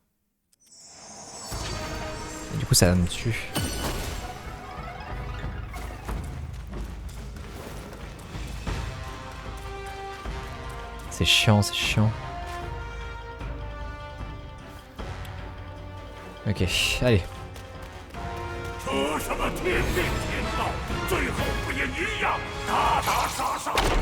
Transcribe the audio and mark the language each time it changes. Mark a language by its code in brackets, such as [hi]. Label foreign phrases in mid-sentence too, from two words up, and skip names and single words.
[fr] me tue. C'est chiant, c'est chiant. Ok, allez. [zh] 这什么天命天道，最后不也一样打打杀杀？